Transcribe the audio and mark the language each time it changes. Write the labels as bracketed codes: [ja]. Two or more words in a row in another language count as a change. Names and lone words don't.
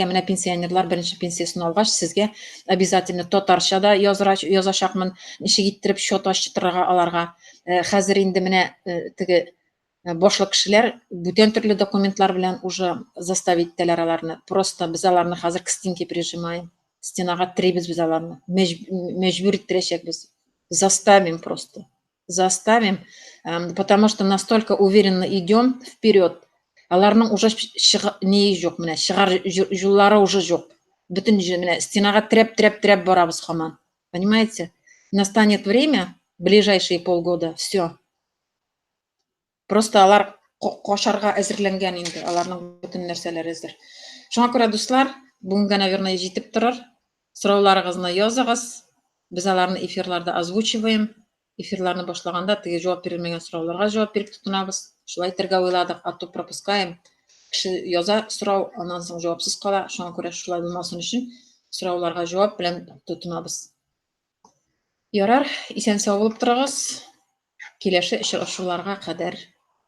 [tt] Менә пенсионерлар беренче пенсиясын алгач, сезгә обязательно татарчада язачакмын, ничек иттереп счет ачтырырга аларга. Хәзер инде менә теге башлык кешеләр бүтән төрле документлар белән [ru] уже заставить [tt] итәләр аларны. Просто без аларны хәзер [ru] к стенке прижимаем. [tt] Стенага трибез без аларны. Мәҗбүр иттерәчәкбез. [ru] Заставим просто. Заставим, потому что настолько уверенно идем вперед. [tt] Аларның уже не юк, менә чыгар юллары уже юк. Бүтән менә стенага трәп барабыз һаман. [ru] Понимаете? Настанет время, ближайшие полгода, все. [tt] Просто алар кашарга әзерләнгән инде, аларның бүтән нәрсәләре әзер. Шуңа күрә, дуслар, бүгенгә, наверное, җитеп торыр. Сорауларыгызны языгыз. Без аларны эфирларда озвучиваем. Эфирларны башлаганда теге җавап бирелмәгән сорауларга җавап биреп тотынабыз. Шулай итәргә уйладык, [ru] а то пропускаем. [tt] Кеше яза сорау, аннан соң җавапсыз кала. Шуңа күрә шулай булмасын өчен сорауларга җавап белән тотынабыз. Ярар, исән-сау булып торыгыз. Киләше очрашуларга кадәр